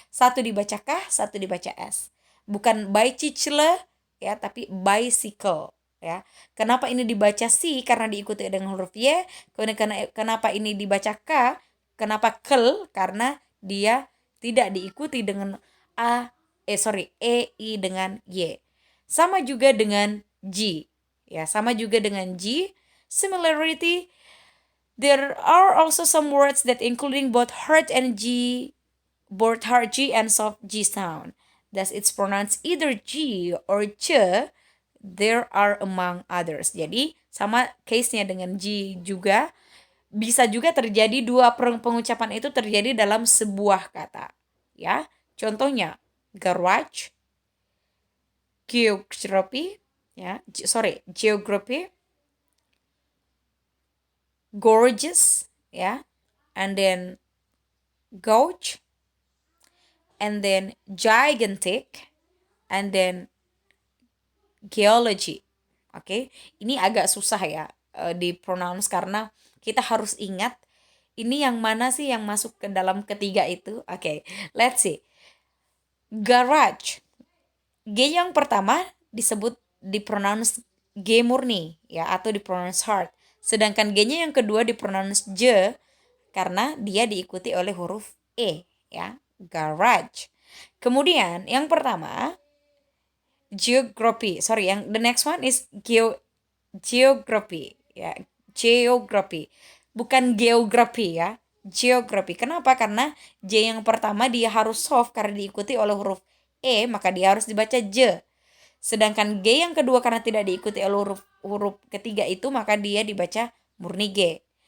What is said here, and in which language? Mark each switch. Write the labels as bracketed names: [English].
[Indonesian] Satu dibaca K, satu dibaca S. Bukan bicycle ya, tapi bicycle ya. Kenapa ini dibaca C? Karena diikuti dengan huruf Y. Kenapa ini dibaca K? Kenapa kel? Karena dia tidak diikuti dengan E, I dengan Y. Sama juga dengan G. Ya, sama juga dengan G. [English] Similarity, there are also some words that including both hard and G, both hard G and soft G sound. Thus it's pronounced either G or Ch. There are among others. [Indonesian] Jadi sama case-nya dengan G juga. Bisa juga terjadi dua pengucapan itu terjadi dalam sebuah kata. Ya, contohnya [English] garage, geography, geography, gorgeous, and then gauge, and then gigantic, and then geology. [Indonesian] Oke, ini agak susah ya dipronounce karena kita harus ingat ini yang mana sih yang masuk ke dalam ketiga itu. [English] Oke, let's see. Garage. [Indonesian] G yang pertama dipronounce G murni ya, atau dipronounce hard. Sedangkan G-nya yang kedua dipronounce J karena dia diikuti oleh huruf E ya, garage. Kemudian yang pertama geography. [English] Yang the next one is geography ya, geography. [Indonesian] Bukan geografi ya, geography. Kenapa? Karena J yang pertama dia harus soft karena diikuti oleh huruf E, maka dia harus dibaca J. Sedangkan G yang kedua karena tidak diikuti oleh huruf ketiga itu, maka dia dibaca murni G.